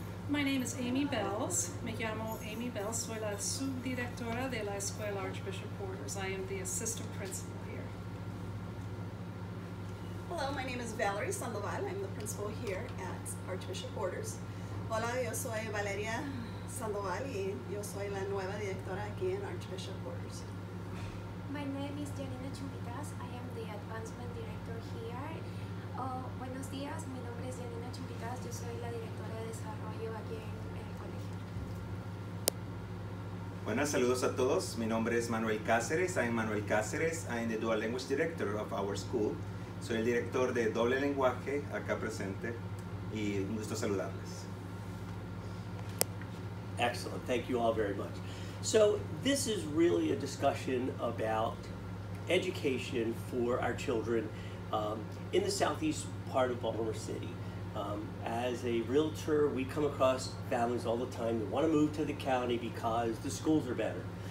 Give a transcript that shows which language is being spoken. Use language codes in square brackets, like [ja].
[en] My name is Amy Bells. [es] Me llamo Amy Bells. Soy la subdirectora de la Escuela Archbishop Borders. [en] I am the assistant principal here. Hello, my name is Valerie Sandoval. I'm the principal here at Archbishop Borders. [es] Hola, yo soy Valeria Sandoval y yo soy la nueva directora aquí en Archbishop Borders. [en] My name is Janina Chumpitas. I am the advancement director here. [es] Buenos días, mi nombre es Janina Chumpitas. Yo soy la directora de desarrollo aquí en el colegio. Buenas, saludos a todos. Mi nombre es Manuel Cáceres. [en] I am Manuel Cáceres. I am the dual language director of our school. [es] Soy el director de doble lenguaje acá presente y un gusto saludarles. [en] Excellent, thank you all very much. So this is really a discussion about education for our children in the southeast part of Baltimore City. As a realtor, we come across families all the time that want to move to the county because the schools are better.